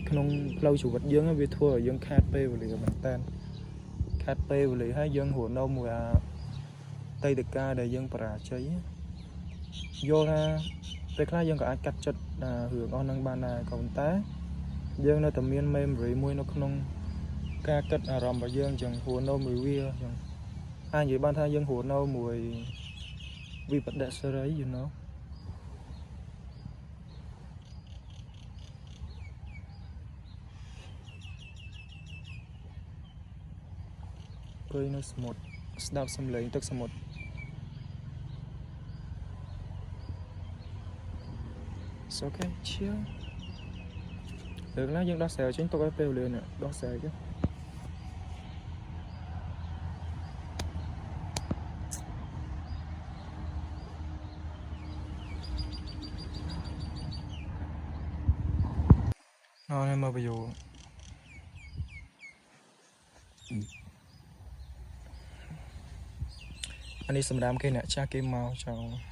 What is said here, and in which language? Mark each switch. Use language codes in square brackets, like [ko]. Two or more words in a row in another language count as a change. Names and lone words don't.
[km] ក្នុងផ្លូវជីវិតយើងវាធ្វើឲ្យយើងខាតពេលវេលាមែនតើខាតពេលវេលាហើយយើងរស់នៅមួយអាតីតកាលដែលយើងបរាជ័យយល់ថាពេលខ្លះយើងក៏អាចកាត់ចិត្តរឿងអស់នឹងបានដែរក៏ប៉ុន្តែយើងនៅតែមាន memory មួយនៅក្នុងការគិតអារម្មណ៍របស់យើងចឹងរស់នៅមួយវាចឹងអាចនិយាយបានថាយើងរស់នៅមួយវិបត្តិសេរី [en] you know [km] គយនៅសមុទ្រស្ដាប់សំឡេងទឹកសមុទ្រ [en] It's okay chill [km] លើកឡើងយើងដោះស្រាយចេញទុកឲ្យពេលវេលានេះដោះស្រាយចុះ នេះមកវីដេអូអានេះសម្រាប់គេអ្នកចាស់គេមកចង់